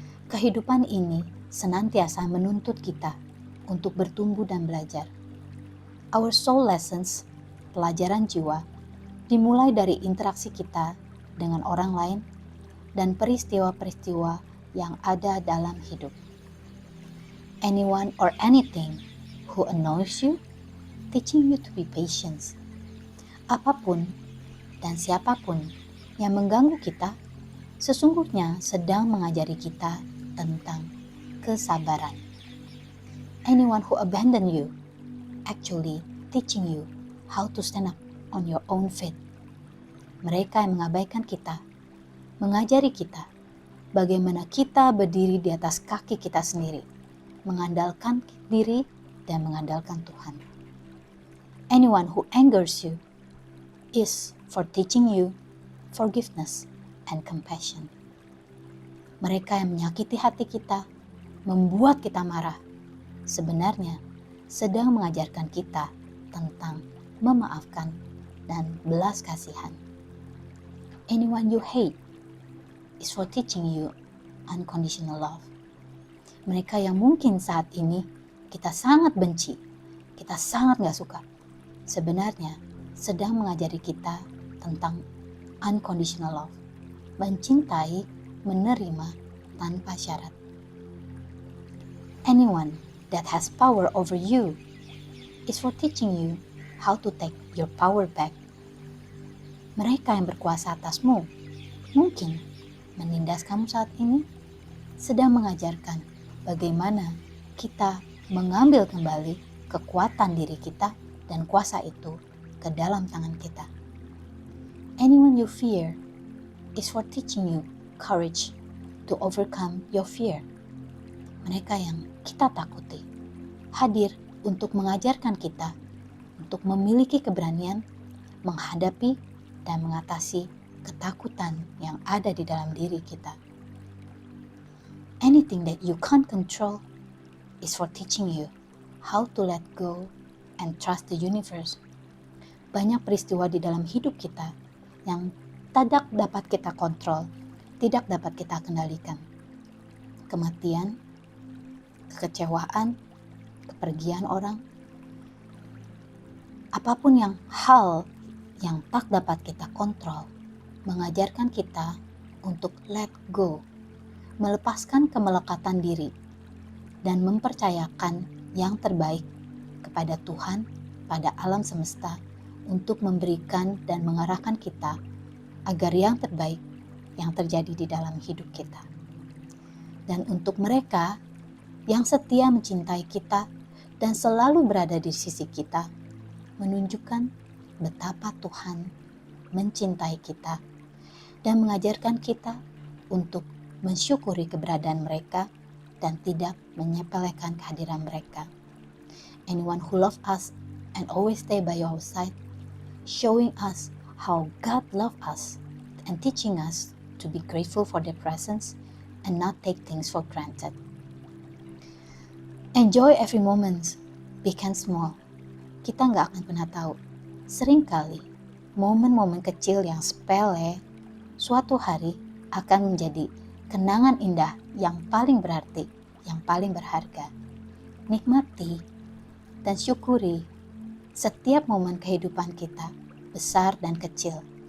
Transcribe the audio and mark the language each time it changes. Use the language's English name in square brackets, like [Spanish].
[Indonesian] Kehidupan ini senantiasa menuntut kita untuk bertumbuh dan belajar. [English] Our soul lessons, [Indonesian] pelajaran jiwa, dimulai dari interaksi kita dengan orang lain dan peristiwa-peristiwa yang ada dalam hidup. [English] Anyone or anything who annoys you, teaching you to be patient. [Indonesian] Apapun dan siapapun yang mengganggu kita, sesungguhnya sedang mengajari kita tentang kesabaran. [English] Anyone who abandon you, actually teaching you how to stand up on your own feet. [Indonesian] Mereka yang mengabaikan kita, mengajari kita bagaimana kita berdiri di atas kaki kita sendiri, mengandalkan diri dan mengandalkan Tuhan. [English] Anyone who angers you is for teaching you forgiveness and compassion. [Indonesian] Mereka yang menyakiti hati kita, membuat kita marah, sebenarnya sedang mengajarkan kita tentang memaafkan dan belas kasihan. [English] Anyone you hate is for teaching you unconditional love. [Indonesian] Mereka yang mungkin saat ini kita sangat benci, kita sangat gak suka, sebenarnya sedang mengajari kita tentang unconditional love, mencintai, menerima tanpa syarat. [English] Anyone that has power over you is for teaching you how to take your power back. [Indonesian] Mereka yang berkuasa atasmu, mungkin menindas kamu saat ini, sedang mengajarkan bagaimana kita mengambil kembali kekuatan diri kita dan kuasa itu ke dalam tangan kita. [English] Anyone you fear is for teaching you courage to overcome your fear. [Indonesian] Mereka yang kita takuti hadir untuk mengajarkan kita untuk memiliki keberanian menghadapi dan mengatasi ketakutan yang ada di dalam diri kita. [English] Anything that you can't control is for teaching you how to let go and trust the universe. [Indonesian] Banyak peristiwa di dalam hidup kita yang tidak dapat kita kontrol, tidak dapat kita kendalikan. Kematian, kekecewaan, kepergian orang, Apapun hal yang tak dapat kita kontrol, mengajarkan kita untuk let go, melepaskan kemelekatan diri, dan mempercayakan yang terbaik kepada Tuhan, pada alam semesta, untuk memberikan dan mengarahkan kita agar yang terbaik yang terjadi di dalam hidup kita. Dan untuk mereka yang setia mencintai kita dan selalu berada di sisi kita, menunjukkan betapa Tuhan mencintai kita dan mengajarkan kita untuk mensyukuri keberadaan mereka dan tidak menyepelekan kehadiran mereka. [English] Anyone who loves us and always stay by our side, showing us how God loves us and teaching us to be grateful for their presence and not take things for granted. Enjoy every moment, big and small. [Indonesian] Kita nggak akan pernah tahu. Seringkali, momen-momen kecil yang sepele, suatu hari akan menjadi kenangan indah yang paling berarti, yang paling berharga. Nikmati dan syukuri setiap momen kehidupan kita, besar dan kecil.